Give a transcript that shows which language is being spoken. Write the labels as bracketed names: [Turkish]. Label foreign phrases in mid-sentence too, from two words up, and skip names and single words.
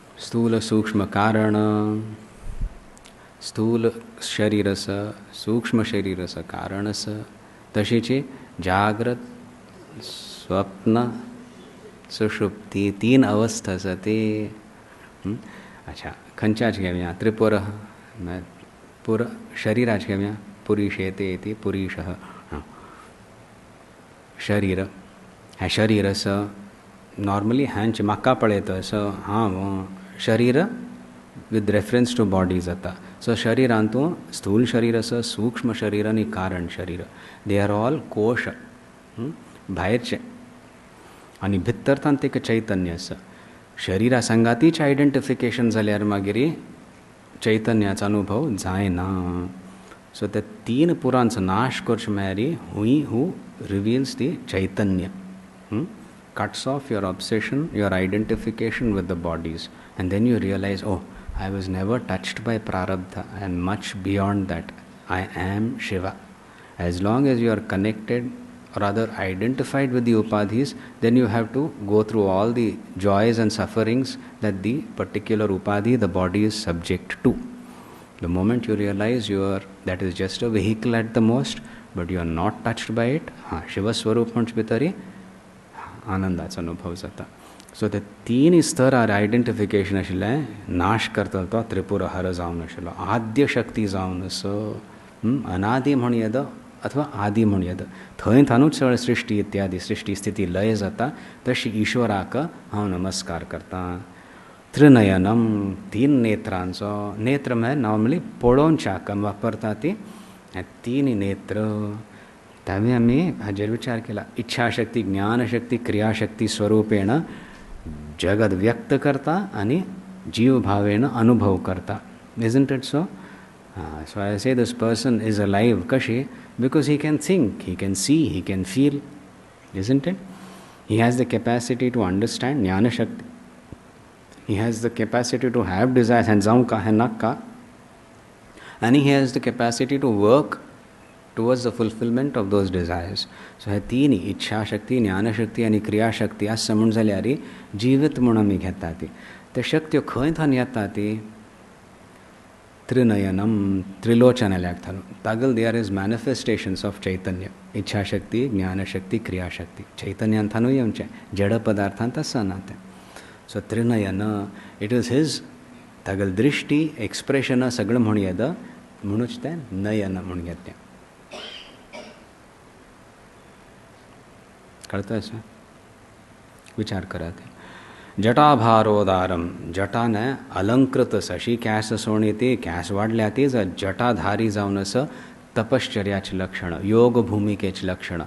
[Konkani] स्थूल सूक्ष्म कारण, स्थूल शरीरस सूक्ष्म शरीरस कारणस, तशीची जागृत स्वप्न सुषुप्ती 3 अवस्था आसा ती. अच्छा, खंयच्याच घेवया, त्रिपुर पुर शरीराच घेवया, [Sanskrit] पुरीशेते इति पुरीशः. [Konkani] शरीर, हें शरीर असं नॉर्मली हांचे म्हाका पळयता असो हांव शरीर [English] with reference to body [Konkani] जाता. सो शरिरांतू स्थूल शरीर असो, सूक्ष्म शरीर आनी कारण शरीर, [English] they are all [Konkani] कोश भायरचे, आनी भितरतान तेका चैतन्य आसा. शरिरा संगातीच आयडेंटिफिकेशन जाल्यार मागीर चैतन्याचो अनुभव जायना. सो ते 3 पुरांचो नाश करचे म्हळ्यार [English] who reveals the [Konkani] चैतन्य, [English] cuts off your obsession, your identification with the bodies, and then you realize, oh, I was never touched by prarabdha, I am much beyond that, I am Shiva. As long as you are connected or rather identified with the upadhis, then you have to go through all the joys and sufferings that the particular upadhi, the body, is subject to. The moment you realize that is just a vehicle at the most, but you are not touched by it, Shiva Swarup [Konkani] म्हणच भितरी आनंदाचो अनुभव जाता. सो ते 3 स्तरार आयडेंटिफिकेशन आशिल्लें नाश करता तो त्रिपुर हर जावन आशिल्लो, आद्य शक्ती जावन असो, अनादि म्हूण येद अथवा आदि म्हूण येद, थंय थानूच सगळें सृश्टी इत्यादी सृश्टी स्थिती लय जाता. तशी ईश्वराक हांव नमस्कार करता. त्रिनयनम, 3 नेत्रांचो, नेत्र म्हळ्यार नॉर्मली पळोवनच्याक वापरता ती 3 नेत्र. त्यावेळी आमी हाजेर विचार केला, इच्छाशक्ती, ज्ञानशक्ती, क्रियाशक्ती स्वरूपेण जगत व्यक्त करता आनी जीव भावेन अनुभव करता. [English] Isn't it so? So I say this person is alive. [Konkani] Kashi? [English] Because he can think, he can see, he can feel. Isn't it? He has the capacity to understand, [Sanskrit] ज्ञान शक्ति. [English] He has the capacity to have desires, and zaunka, hanakka. And he has the capacity to work towards the fulfillment of those desires. [Konkani] So हे 3 इच्छा शक्ती, ज्ञान शक्ती आणि क्रिया शक्ती असं म्हणून जाल्यार जिवीत म्हणून आमी घेता ती. ते शक्त्यो खंय थान येता ती? त्रिनयनम, त्रिलोचनाल्याक थान. तागल [English] there is manifestations of [Konkani] चैतन्य, इच्छा शक्ती, ज्ञान शक्ती, क्रिया शक्ती. चैतन्यान थानूय येवचें, जड पदार्थान तसं ना तें. सो त्रिनयन, [English] it is his [Konkani] तागल दृष्टी, एक्सप्रेशन सगळं म्हूण येद, म्हणूच तें नयन म्हूण घेतलें. कळतं असं? विचार करात. जटाभारोदारम, जटाने अलंकृत अशी कॅस सोणी ती कॅस वाढल्या ती जटाधारी जावन असं तपश्चर्याचे लक्षण, योग भूमिकेचे लक्षण.